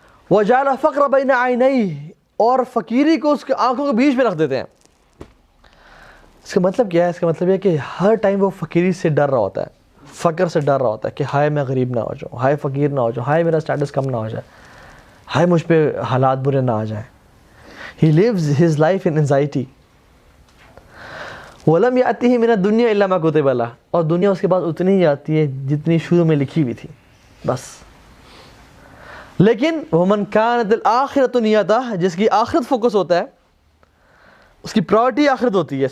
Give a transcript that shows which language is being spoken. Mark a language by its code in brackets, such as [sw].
[ar] وجعل فقر بین عینیہ, [ur] اور فقیری کو اس کے آنکھوں کے بیچ میں رکھ دیتے ہیں. اس کا مطلب کیا ہے؟ اس کا مطلب یہ کہ ہر ٹائم وہ فقیری سے ڈر رہا ہوتا ہے, فقر سے ڈر رہا ہوتا ہے کہ ہائے میں غریب نہ ہو جاؤں, ہائے فقیر نہ ہو جاؤں, ہائے میرا سٹیٹس کم نہ ہو جائے, ہائے مجھ پہ حالات برے نہ آ جائیں. [en] He lives his life in anxiety. [ar] وَلَمْ يَأْتِهِ مِنَ الدُّنْيَا إِلَّا مَا كُتِبَ لَهُ, [ur] اور دنیا اس کے بعد اتنی ہی آتی ہے جتنی شروع میں لکھی ہوئی تھی بس. لیکن [ar] وَمَنْ كَانَتِ الْآخِرَةُ نِيَّتَهُ, [ur] جس کی آخرت فوکس ہوتا ہے, اس کی پرائورٹی آخرت ہوتی ہے.